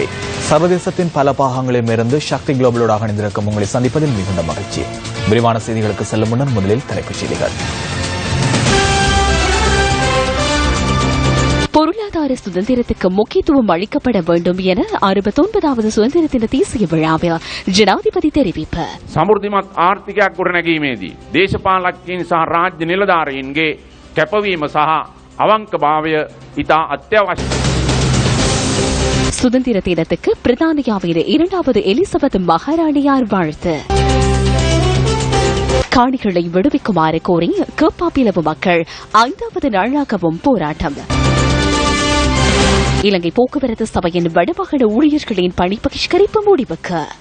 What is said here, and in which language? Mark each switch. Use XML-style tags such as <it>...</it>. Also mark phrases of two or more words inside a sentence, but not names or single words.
<ta>சர்வதேசத்தின் பல பாகங்களில் இருந்து சக்தி குளோபலோடு இணைந்திருக்கும் உங்களை சந்திப்பதில் மிகுந்த மகிழ்ச்சி. விரிவான செய்திகளுக்கு செல்லும் முன்னர் முதலில் தலைப்புச் செய்திகள். பொருளாதார சுதந்திரத்துக்கு முக்கியத்துவம் அளிக்கப்பட வேண்டும் என 69வது சுதந்திர தின தேசிய விழாவில் ஜனாதிபதி தெரிவிப்பு.</ta> <si>සමෘද්ධිමත් ආර්ථිකයක් ගොඩනැගීමේදී දේශපාලකයන් සහ රාජ්‍ය නිලධාරීන්ගේ කැපවීම සහ අවංකභාවය ඉතා අත්‍යවශ්‍යයි.</si> <ta>சுதந்திர தினத்துக்கு பிரித்தானியாவின் 2வது எலிசபெத் மகாராணியார் வாழ்த்து. காணிகளை விடுவிக்குமாறு கோரி கேப்பாப்பிலவு மக்கள் 5வது நாளாகவும் போராட்டம். இலங்கை போக்குவரத்து சபையின் வடமாகாண ஊழியர்களின் பணி பகிஷ்கரிப்பு முடிவுக்கு.</ta>